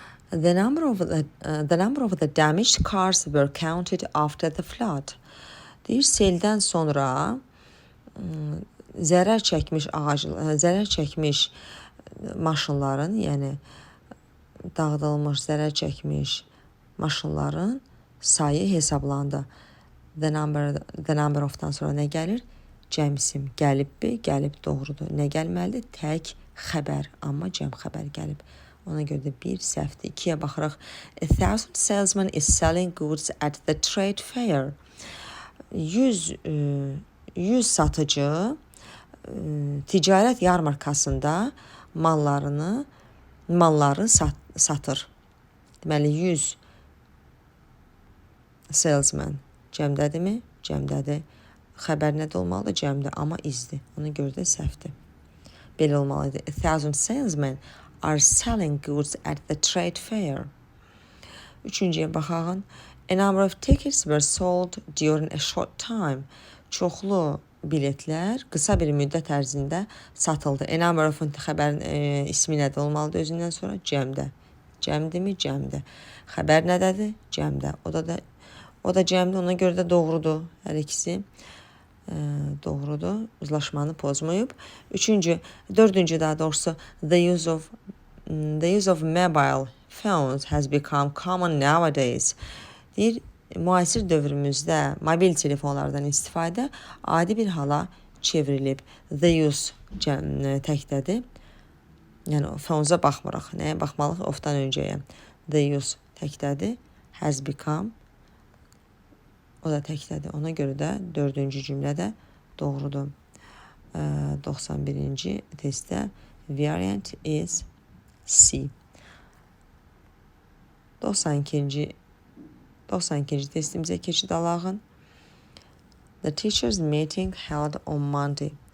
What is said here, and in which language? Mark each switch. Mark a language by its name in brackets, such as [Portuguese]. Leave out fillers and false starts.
[English] The number of the damaged cars were counted after the flood. [Azerbaijani] Deyir, seldən sonra zərər çəkmiş maşınların, yəni dağıdılmış, zərər çəkmiş maşınların sayı hesablandı. The number of'dan sonra nə gəlir? Cəmsim gəlibbi, gəlib doğrudur. Nə gəlməlidir? Tək xəbər, amma cəm xəbər gəlib. Ona görə də bir səhvdir. 2-yə baxırıq. [English] 1,000 salesman is selling goods at the trade fair. [Azerbaijani] 100 satıcı ticarət yarmarkasında malları satır. Deməli 100 salesman cəmdədirmi? Cəmdədir. Xəbər nədə olmalıdır? Cəmdə, amma izdir. Ona görə də səhvdir. Belə olmalıdır. [English] 1,000 salesmen are selling goods at the trade fair. [Azerbaijani] Üçüncüyə baxaq. [English] A number of tickets were sold during a short time. [Azerbaijani] Çoxlu biletlər qısa bir müddət ərzində satıldı. A number of xəbərin ismi nədə olmalıdır özündən sonra? Cəmdə. Cəmdirmi? Cəmdə. Xəbər nədədir? Cəmdə. O da cəmdə, ona görə də doğrudur. Hər ikisi doğrudur. Uzlaşmanı pozmayıb. Dördüncü daha doğrusu [English] the use of mobile phones has become common nowadays. [Azerbaijani] Deyir, müasir dövrümüzdə mobil telefonlardan istifadə adi bir hala çevrilib. The use təkdədir. Yəni phones-a baxmırıq. Nəyə baxmalıyıq? Ofdan öncəyə. The use təkdədir. Has become. O da təkdədir. Ona görə də 4-cü cümlədə doğrudur. 91-ci testdə variant is C. 92-ci testimizə keçid alağın. [English] The teachers meeting held on Monday.